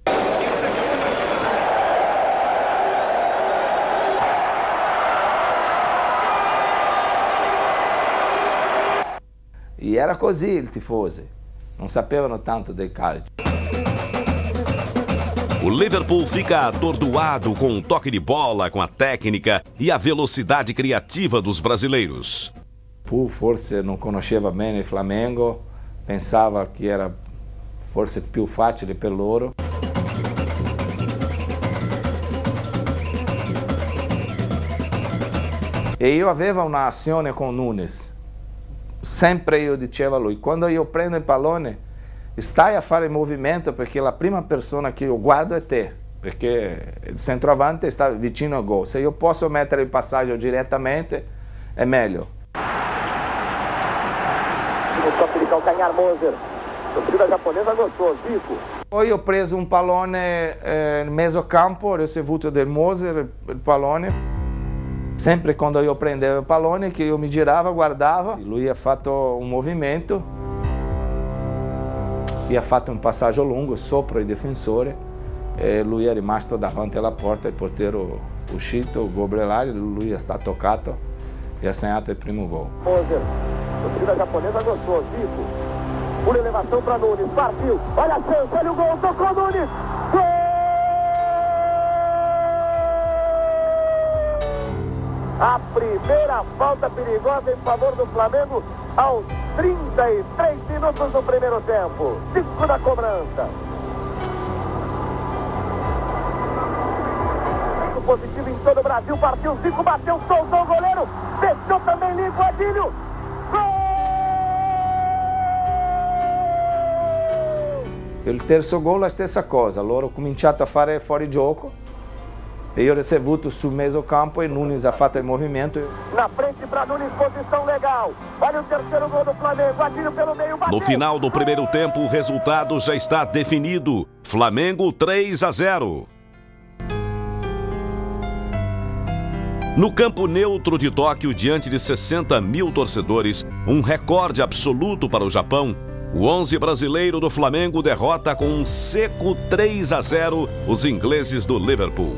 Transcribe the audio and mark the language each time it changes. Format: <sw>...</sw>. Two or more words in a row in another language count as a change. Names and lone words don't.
<it>E era così il tifosi, non sapevano tanto del calcio.</it> <pt>O Liverpool fica atordoado com o toque de bola, com a técnica e a velocidade criativa dos brasileiros.</pt> <it>Pur forse non conosceva bene il Flamengo, pensava che era forse più facile per loro. E io avevo un'azione con Nunes. Sempre io dicevo a lui, quando io prendo il pallone, stai a fare il movimento perché la prima persona che io guardo è te, perché il centroavante sta vicino al gol. Se io posso mettere il passaggio direttamente, è meglio.</it> <pt>No toque de calcanhar, Moser. A torcida japonesa gostou, Zico.</pt> <it>Poi ho preso un pallone nel mezzo campo, ho ricevuto del Moser il pallone. Sempre quando io prendevo il pallone, che io mi girava, guardava, lui ha fatto un movimento e ha fatto un passaggio lungo sopra il difensore e lui è rimasto davanti alla porta, il portiere uscito, Gobrelar, lui è toccato e ha segnato il primo gol.</it> <pt>Moser, a torcida japonesa gostou, Zico. Por elevação para Nunes, partiu, olha a chance, olha o gol, tocou Nunes, gol! A primeira falta perigosa em favor do Flamengo aos 33 minutos do primeiro tempo. 5 da cobrança. Positivo em todo o Brasil, partiu Zico, bateu, soltou o goleiro, fechou também limpo, Adílio. Gol!</pt> <it>Il terzo gol la stessa cosa, loro ho cominciato a fare fuori gioco E io ho ricevuto sul mezzo campo e Nunes ha fatto il movimento.</it> <pt>Na frente para Nunes, posição legal. Olha o terceiro gol do Flamengo, atira pelo meio, bateu. No final do primeiro tempo, o resultado já está definido. Flamengo 3-0. No campo neutro de Tóquio, diante de 60 mil torcedores, um recorde absoluto para o Japão, o 11 brasileiro do Flamengo derrota com um seco 3-0 os ingleses do Liverpool.</pt>